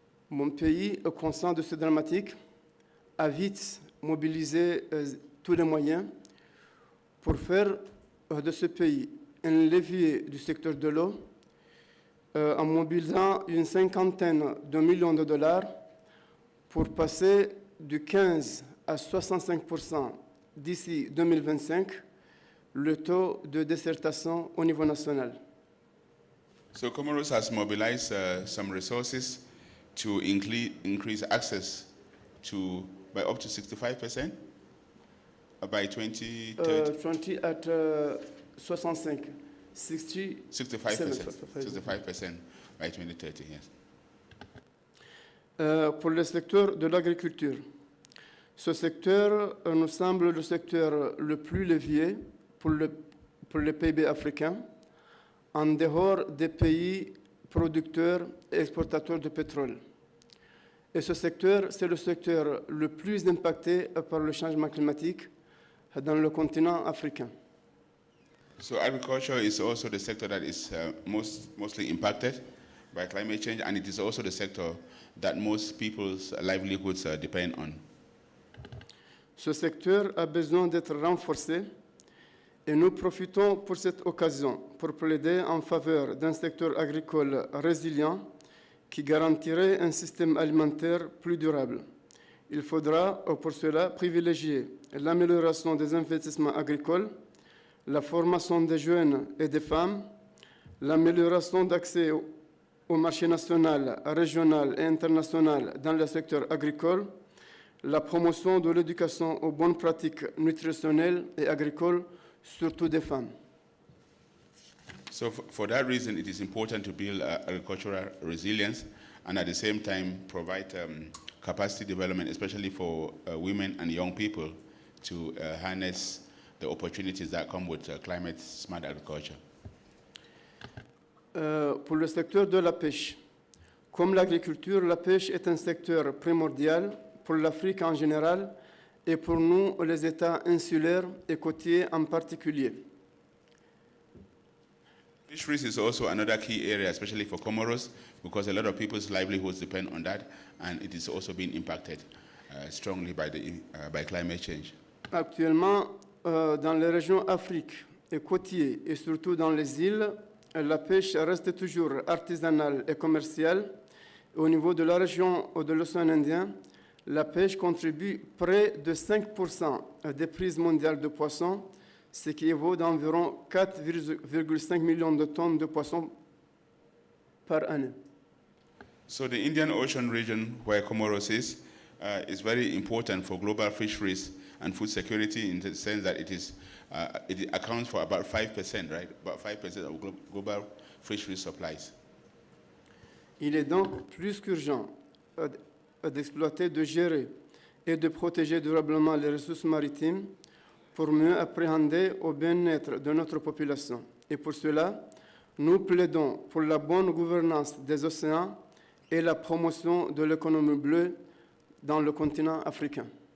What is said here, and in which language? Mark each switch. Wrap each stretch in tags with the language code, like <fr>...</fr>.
<fr>Mon pays, conscient de ce dramatique, a vite mobilisé tous les moyens pour faire de ce pays un levier du secteur de l'eau en mobilisant une cinquantaine de millions de dollars pour passer du 15 à 65% d'ici 2025 le taux de désertation au niveau national.</fr> <en>So Comoros has mobilized some resources to increase access to by up to 65%. By 2030? 20 at 65. 65% by 2030, yes.</en> <fr>Pour le secteur de l'agriculture, ce secteur nous semble le secteur le plus levier pour le PIB africain, en dehors des pays producteurs et exportateurs de pétrole. Et ce secteur, c'est le secteur le plus impacté par le changement climatique dans le continent africain.</fr> <en>So agriculture is also the sector that is mostly impacted by climate change, and it is also the sector that most people's livelihoods depend on.</en> <fr>Ce secteur a besoin d'être renforcé et nous profitons pour cette occasion pour plaider en faveur d'un secteur agricole résilient qui garantirait un système alimentaire plus durable. Il faudra pour cela privilégier l'amélioration des investissements agricoles, la formation des jeunes et des femmes, l'amélioration d'accès au marché national, régional et international dans le secteur agricole, la promotion de l'éducation aux bonnes pratiques nutritionnelles et agricoles, surtout des femmes.</fr> <en>So for that reason, it is important to build agricultural resilience and at the same time provide capacity development, especially for women and young people to harness the opportunities that come with climate-smart agriculture.</en> <fr>Pour le secteur de la pêche, comme l'agriculture, la pêche est un secteur primordial pour l'Afrique en général et pour nous, les États insulaires et côtiers en particulier.</fr> <en>Fisheries is also another key area, especially for Comoros, because a lot of people's livelihoods depend on that, and it is also being impacted strongly by climate change.</en> <fr>Actuellement, dans les régions Afrique et côtiers, et surtout dans les îles, la pêche reste toujours artisanale et commerciale. Au niveau de la région de l'océan Indien, la pêche contribue près de 5% des prises mondiales de poissons, ce qui évaut d'environ 4,5 millions de tonnes de poissons par année.</fr> <en>So the Indian Ocean region, where Comoros is very important for global fisheries and food security in the sense that it accounts for about 5%, right? About 5% of global fishery supplies.</en> <fr>Il est donc plus qu'urgent d'exploiter, de gérer et de protéger durablement les ressources maritimes pour mieux appréhender au bien-être de notre population. Et pour cela, nous plaidons pour la bonne gouvernance des océans et la promotion de l'économie bleue dans le continent africain.</fr>